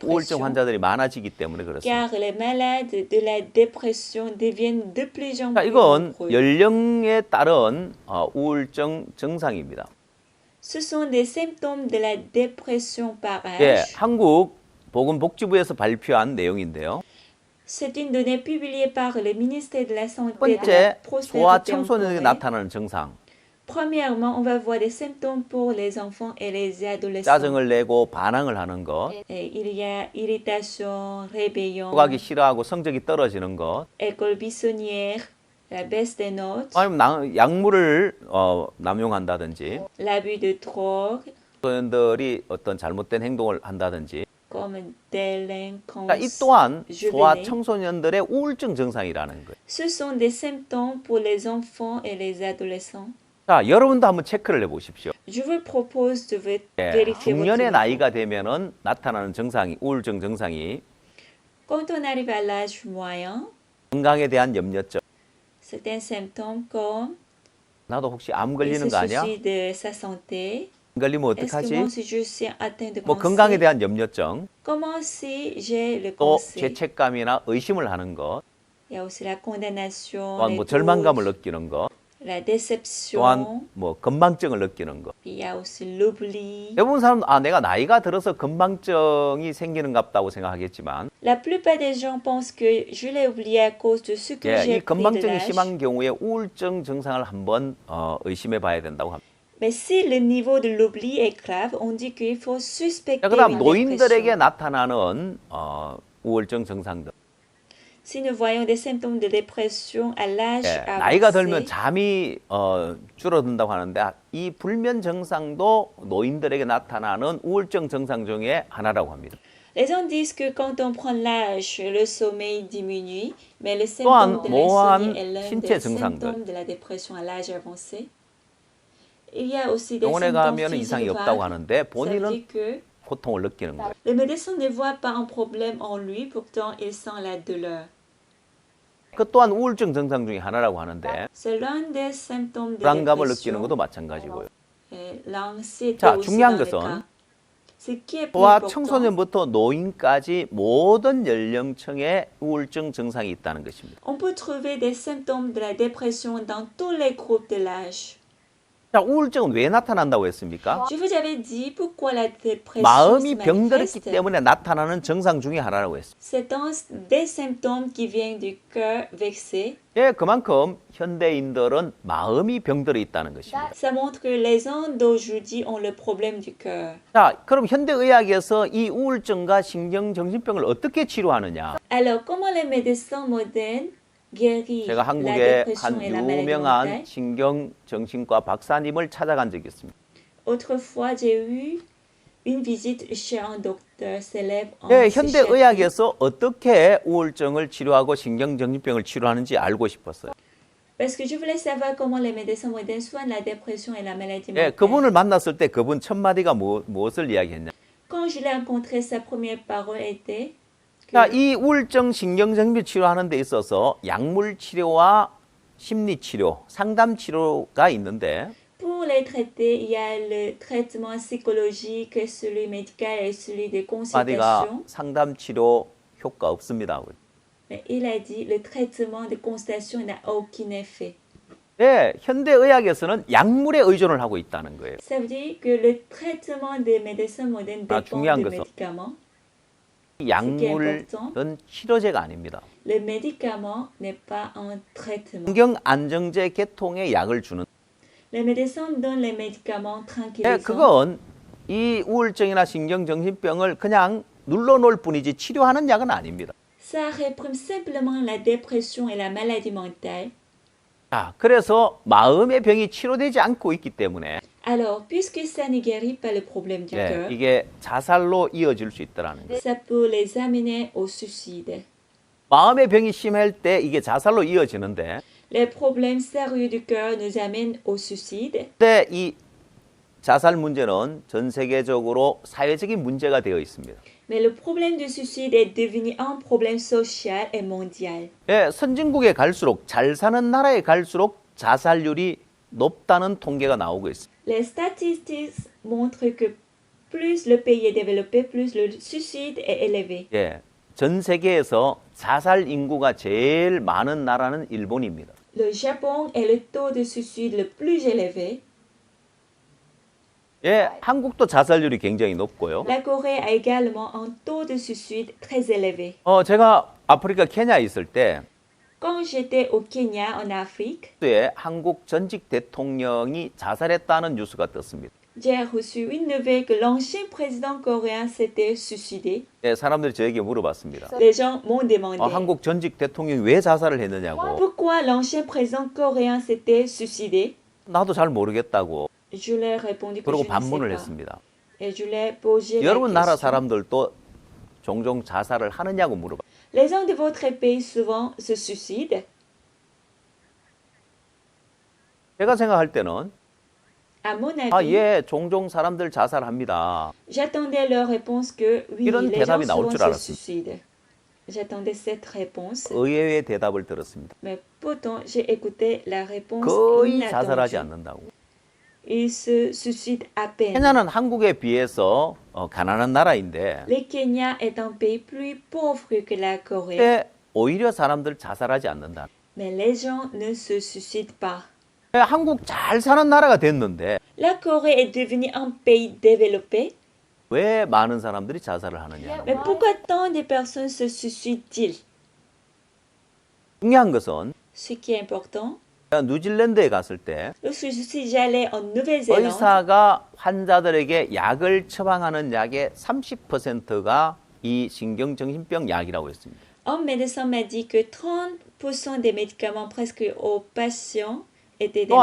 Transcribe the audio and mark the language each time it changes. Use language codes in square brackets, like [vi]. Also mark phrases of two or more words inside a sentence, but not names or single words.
[fr] dépression, [ko] 환자들이 많아지기 때문에 그렇습니다. [fr] car les malades de la dépression deviennent de plus en [ko] 자, [fr] plus [ko] 이건 [fr] nombreux. [ko] 연령에 따른 우울증 증상입니다. [fr] Ce sont des symptômes de la dépression par [ko] 예, [fr] âge. [ko] 한국 보건복지부에서 발표한 내용인데요. [fr] C'est une donnée publiée par le ministère de la [ko] 첫 [fr] Santé et de la [ko] 번째, 소아 [fr] Prospérité en [ko] 청소년에게 [fr] Corée. [ko] 나타나는 증상. [fr] Premièrement, on va voir des symptômes pour les enfants et les adolescents. [ko] 짜증을 내고 반항을 하는 것, [fr] Et il y a irritation, rébellion, [ko] 가기 싫어하고 성적이 떨어지는 것, [fr] école buissonnière, la baisse des notes, [ko] 아니면 약물을 남용한다든지, [fr] l'abus de drogue, [ko] 청소년들이 어떤 잘못된 행동을 한다든지, [fr] comme délinquance [ko] 자, 이 또한 소아 [fr] juvénile. [ko] 청소년들의 우울증 증상이라는 거예요. [fr] Ce sont des symptômes pour les enfants et les adolescents. [ko] 자, 여러분도 한번 체크를 해보십시오. [fr] Je vous propose de [ko] 예, [fr] vérifier votre [ko] 중년의 [fr] niveau. [ko] 나이가 되면은 나타나는 증상이 우울증 증상이 [fr] Quand on arrive à l'âge moyen, [ko] 건강에 대한 염려증. [fr] certains symptômes comme [ko] 나도 혹시 암 [fr] il [ko] 걸리는 [fr] se [ko] 거 아니야? [fr] soucie de sa santé. [ko] 암 걸리면 [fr] Est-ce que moi [ko] 어떡하지? [fr] aussi je suis atteint de [ko] 뭐 건강에 [fr] cancer? [ko] 대한 염려증, [fr] Comment si j'ai le [ko] 또 [fr] cancer? [ko] 죄책감이나 의심을 하는 것, [fr] Il y a aussi la condamnation, [ko] 또한 [fr] les [ko] 뭐 절망감을 [fr] doutes, [ko] 느끼는 것, [fr] la déception, [ko] 또한 뭐 건망증을 느끼는 것. [fr] puis il y a aussi l'oubli. [ko] 대부분 사람 내가 나이가 들어서 건망증이 생기는갑다고 생각하겠지만 [fr] La plupart des gens pensent que je l'ai oublié à cause de ce que [ko] 예, [fr] j'ai [ko] 이 [fr] pris de [ko] 건망증이 [fr] l'âge. [ko] 심한 경우에 우울증 증상을 한번 의심해 봐야 된다고 합니다. [fr] Mais si le niveau de l'oubli est grave, on dit qu'il faut suspecter [ko] 자, 그다음 [fr] une [ko] 노인들에게 [fr] dépression. [ko] 나타나는 우울증 증상들. [fr] Si nous voyons des symptômes de dépression à l'âge [ko] 예, 나이가 들면 [fr] avancé, [ko] 잠이 줄어든다고 하는데 이 불면 증상도 노인들에게 나타나는 우울증 증상 중에 하나라고 합니다. [fr] Les gens disent que quand on prend l'âge, le sommeil diminue, mais le [ko] 또한 [fr] symptôme de [ko] 모호한 [fr] l'insomnie est l'un [ko] 신체 [fr] des [ko] 증상들. [fr] symptômes de la dépression à l'âge avancé. Il y a aussi des [ko] 병원에 [fr] symptômes [ko] 가면 이상이 [fr] physiques [ko] 없다고 [fr] vagues. [ko] 하는데 [fr] Ça veut [ko] 본인은 [fr] dire que [ko] 고통을 느끼는 거예요. [fr] le médecin ne voit pas un problème en lui, pourtant il sent la douleur. [ko] 그 또한 우울증 증상 중에 하나라고 하는데 [fr] C'est l'un des symptômes de [ko] 불안감을 느끼는 [fr] dépression. [ko] 것도 마찬가지고요. [fr] Et l'anxiété [ko] 자, [fr] aussi [ko] 중요한 [fr] dans le [ko] 것은 [fr] cas. Ce qui est plus [ko] 소아 [fr] important, [ko] 청소년부터 노인까지 모든 연령층에 우울증 증상이 있다는 것입니다. [fr] on peut trouver des symptômes de la dépression dans tous les groupes de l'âge. [ko] 자, 우울증은 왜 나타난다고 했습니까? [fr] Je vous avais dit pourquoi la dépression se [ko] 마음이 병들었기 [fr] manifeste. [ko] 때문에 나타나는 증상 중에 하나라고 했습니다. [fr] C'est des symptômes qui viennent du cœur vexé. [ko] 예, 그만큼 현대인들은 마음이 병들어 있다는 것입니다. [fr] Ça montre que les gens d'aujourd'hui ont le problème du cœur. [ko] 자, 그럼 현대의학에서 이 우울증과 신경정신병을 어떻게 치료하느냐? [fr] Alors, comment les médecins modernes guérissent [ko] 제가 [fr] la [ko] 한국의 [fr] dépression [ko] 한 [fr] et la maladie [ko] 유명한 [fr] mentale? [ko] 신경정신과 박사님을 찾아간 적이 있습니다. [fr] Autrefois, j'ai eu une visite chez un docteur célèbre en [ko] 예, [fr] psychiatrie. [ko] 현대의학에서 어떻게 우울증을 치료하고 신경정신병을 치료하는지 알고 싶었어요. [fr] Parce que je voulais savoir comment les médecins modernes soignent la dépression et la maladie [ko] 예, [fr] mentale. [ko] 그분을 만났을 때 그분 첫 마디가 무엇을 이야기했냐? [fr] Quand je l'ai rencontré, sa première parole était que [ko] 자, 이 우울증 신경정신병 치료하는 데 있어서 약물 치료와 심리 치료, 상담 치료가 있는데 [fr] pour les traiter, il y a le traitement psychologique, celui médical et celui de [ko] 마디가 [fr] consultation. [ko] 상담 치료 효과 없습니다. [fr] Mais il a dit le traitement de consultation n'a aucun effet. [ko] 네, 현대의학에서는 약물에 의존을 하고 있다는 거예요. [fr] Ça veut dire que le traitement des médecins modernes [ko] 아, [fr] dépend [ko] 중요한 [fr] des [ko] 것은 [fr] médicaments. [ko] 이 약물은 치료제가 아닙니다. [fr] Le médicament n'est pas un traitement. [ko] 신경 안정제 계통의 약을 주는. [fr] Les médecins donnent les médicaments [ko] 네, [fr] tranquillisants. [ko] 그건 이 우울증이나 신경정신병을 그냥 눌러놓을 뿐이지 치료하는 약은 아닙니다. [fr] Ça réprime simplement la dépression et la maladie mentale. [ko] 자, 그래서 마음의 병이 치료되지 않고 있기 때문에 [fr] Alors, puisque ça ne guérit pas le problème du [ko] 예, [fr] cœur, [ko] 이게 자살로 이어질 수 있다는 거예요. [fr] ça peut les amener au suicide. [ko] 마음의 병이 심할 때 이게 자살로 이어지는데 [fr] Les problèmes sérieux du cœur nous amènent au suicide. [ko] 근데 이 자살 문제는 전 세계적으로 사회적인 문제가 되어 있습니다. [fr] Mais le problème du suicide est devenu un problème social et mondial. [ko] 예, 선진국에 갈수록 잘 사는 나라에 갈수록 자살률이 높다는 통계가 나오고 있습니다. [fr] Les statistiques montrent que plus le pays est développé, plus le suicide est élevé. [ko] 예, 전 세계에서 자살 인구가 제일 많은 나라는 일본입니다. [fr] Le Japon est le taux de suicide le plus élevé. [ko] 예, 한국도 자살률이 굉장히 높고요. [fr] La Corée a également un taux de suicide très élevé. [ko] 제가 아프리카 케냐에 있을 때 [fr] Quand j'étais au Kenya, en Afrique, [ko] 에 한국 전직 대통령이 자살했다는 뉴스가 떴습니다. [fr] j'ai reçu une nouvelle que l'ancien président coréen s'était suicidé. [ko] 예, 사람들이 저에게 물어봤습니다. [fr] Les gens m'ont demandé [ko] 한국 전직 대통령이 왜 자살을 했느냐고. [fr] pourquoi l'ancien président coréen s'était suicidé. [ko] 나도 잘 모르겠다고. [fr] Je leur ai répondu que [ko] 그러고 [fr] je ne sais [ko] 반문을 [fr] pas. [ko] 했습니다. [fr] Et je leur ai posé la [ko] 여러분 나라 [fr] question. [ko] 사람들도 종종 자살을 하느냐고 물어봐. [fr] Les gens de votre pays souvent se suicident. [ko] 제가 생각할 때는 [fr] À mon avis, [ko] 예, 종종 사람들 자살합니다. [fr] j'attendais leur réponse que oui, [ko] 이런 [fr] les gens [ko] 대답이 나올 [fr] souvent [ko] 줄 [fr] se [ko] 알았습니다. [fr] suicident. J'attendais cette réponse, [ko] 의외의 대답을 들었습니다. [fr] mais pourtant j'ai écouté la réponse [ko] 거의 자살하지 [fr] inattendue. [ko] 않는다고. [fr] Ils se suicident à peine. [ko] 케냐는 한국에 비해서 가난한 나라인데 [fr] Le Kenya est un pays plus pauvre que la Corée, [ko] 근데 오히려 사람들 자살하지 않는다. [fr] mais les gens ne se suicident pas. [ko] 한국 잘 사는 나라가 됐는데 [fr] La Corée est devenue un pays développé, [ko] 왜 많은 사람들이 자살을 하느냐. [fr] mais pourquoi tant de personnes se suicident-ils? [ko] 중요한 것은 [fr] Ce qui est important, [ko] 제가 뉴질랜드에 갔을 때 [fr] lorsque j'allais en Nouvelle-Zélande, [ko] 의사가 환자들에게 약을 처방하는 약의 30%가 이 신경정신병 약이라고 했습니다. [fr] un médecin m'a dit que 30% des médicaments presque aux patients étaient des